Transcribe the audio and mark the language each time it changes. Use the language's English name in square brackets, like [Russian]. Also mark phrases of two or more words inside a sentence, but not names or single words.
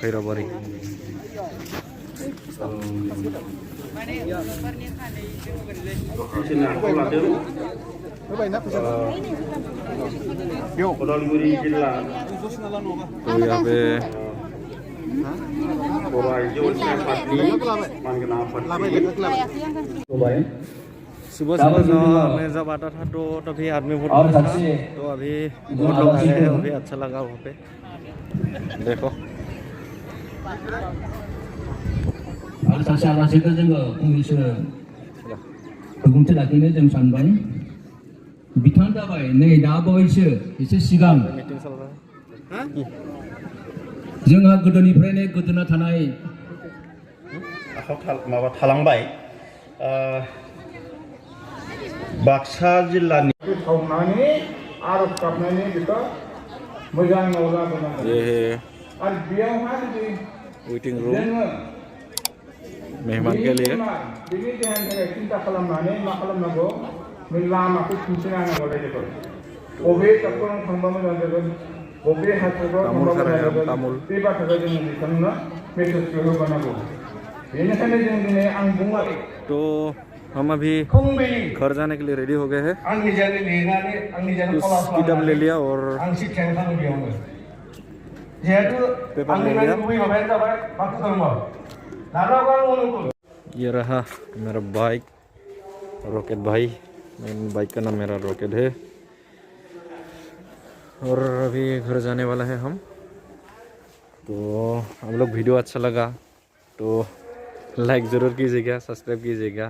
[Bodo] खैराबाड़ी उदालगुरि जिल्ला [Hindi] तो यहाँ पे [Bodo] बर' आइजो अनसाय आफादनि मानगोनां आफादगिरि [Hindi] सुबह में जब आता था तो तभी आदमी बहुत कम था। तो अभी बहुत लोग आ गए हैं, अभी अच्छा लगा वहाँ पे। देखो [Bodo] सासे आलासिखौ जोङो फंनैसो बिबुंथि लाखिनो जों सानबाय। बिथां जाबाय नै दा बावैसो एसे सिगां जोंहा गोदोनिफ्रायनो गोदोना थानाय माबा थालांबाय बाक्सा जिल्लानि सावनानै आरज गाबनानै बेखौ मोजां मावलाबोनांगोन। [Hindi] ये है [Bodo] आरो बेयावहा जुदि [English] waiting room [Bodo] जोङो [Hindi] मेहमान के लिए। [Bodo] बिनि देहानि थाखाय सिन्था खालामनानै मा खालामनांगौ, बे लामाखौ दिन्थिनांगौ रायजोखौ। बबे डक्टराव थांबा मोजां जागोन, बबे हास्पातालाव थांबा मोजां जागोन, बे बाथ्राखौ जोङो बिथांमोननो मेसेजखौ होबोनांगौ बेनिखायनो जों दिनै आं बुंबाय [Hindi] तो हम अभी [Bodo] फुंबिलि [Hindi] घर जाने के लिए रेडी हो गए हैं। [Bodo] आं निजानो लिरनानै आं निजानो [Hindi] कुछ फलाफल किताब ले लिया और [Bodo] आं शिक्षायाव थाङो बेयावनो जिहेतु पेपर आंनि [Hindi] ले लिया। [Bodo] गुबै माबायानो जाबाय बाथौ धर्म नानाबा अनुकूल [Hindi] ये रहा मेरा बाइक रॉकेट भाई, मेन बाइक का नाम मेरा रॉकेट है। और अभी घर जाने वाला है हम। तो हम लोग वीडियो अच्छा लगा तो लाइक ज़रूर कीजिएगा, सब्सक्राइब कीजिएगा।